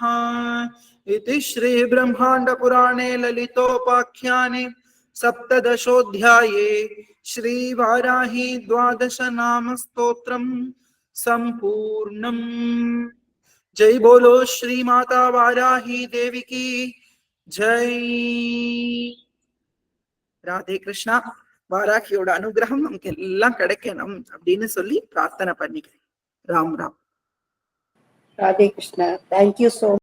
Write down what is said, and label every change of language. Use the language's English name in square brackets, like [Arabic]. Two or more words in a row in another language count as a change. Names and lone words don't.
[Sanskrit] इति श्री ब्रह्मांड पुराणे ललितोपाख्याने सप्तदशोऽध्याये श्री वाराही द्वादश नाम स्तोत्रम् संपूर्णम्। [Hindi] जय बोलो श्री माता वाराही देवी की जय। [Tamil] ராதே கிருஷ்ணா. வாராகியோட அனுகிரகம் நமக்கு எல்லாம் கிடைக்கணும் அப்படின்னு சொல்லி பிரார்த்தனை பண்ணிக்கிறேன். ராம் ராம். ராதே கிருஷ்ணா. [English] thank you so